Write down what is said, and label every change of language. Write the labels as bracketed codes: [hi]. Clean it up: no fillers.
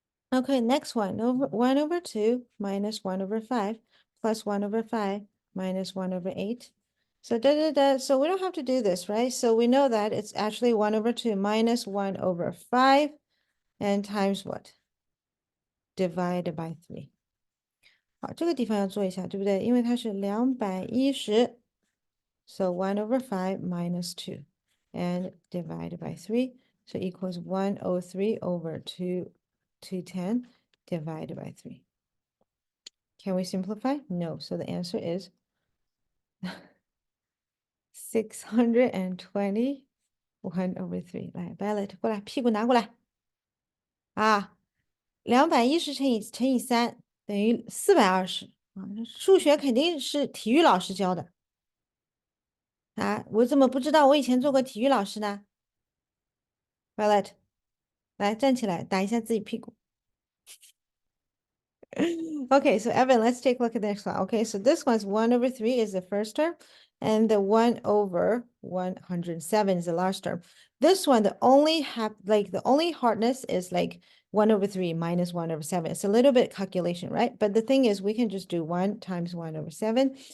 [en] Okay, next one, over 1 over 2 minus 1 over 5 plus 1 over 5 minus 1 over 8. So so we don't have to do this, right? So we know that it's actually 1 over 2 minus 1 over 5 and times what? Divided by 3. [zh] 好，这个地方要做一下，对不对？因为它是210 [en] so 1 over 5 minus 2 and divided by 3. So equals 103 over 210 divided by 3. Can we simplify? No. So the answer is 620 1 over 3. [zh] 来，Violet 过来，屁股拿过来。啊 210乘以3等于420啊。数学肯定是体育老师教的啊，我怎么不知道？我以前做过体育老师呢。Violet，来站起来，打一下自己屁股。 [en] Okay, so Evan, let's take a look at this one. Okay, so this one's 1 over 3 is the first term, and the 1 over 107 is the last term. This one, the only hardness is like 1 over 3 minus 1 over 7. It's a little bit calculation, right? But the thing is, we can just do 1 times 1 over 7.